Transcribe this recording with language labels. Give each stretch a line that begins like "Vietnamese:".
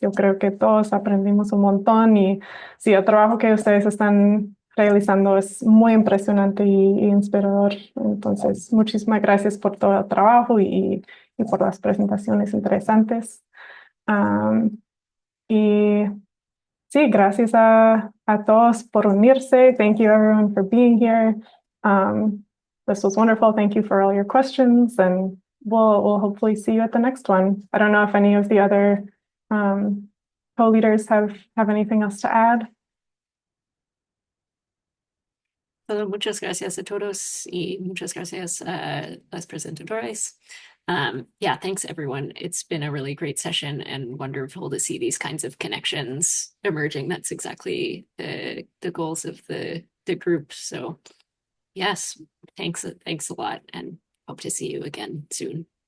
Spanish: Yo creo que todos aprendimos un montón y sí, el trabajo que ustedes están realizando es muy impresionante y inspirador. Entonces, muchísimas gracias por todo el trabajo y por las presentaciones interesantes. Y sí, gracias a todos por unirse.
English: Thank you everyone for being here. This was wonderful. Thank you for all your questions, and we'll hopefully see you at the next one. I don't know if any of the other co-leaders have anything else to add.
Spanish: Muchas gracias a todos y muchas gracias a las presentadoras.
English: Yeah, thanks everyone. It's been a really great session and wonderful to see these kinds of connections emerging. That's exactly the goals of the group. So yes, thanks a lot and hope to see you again soon.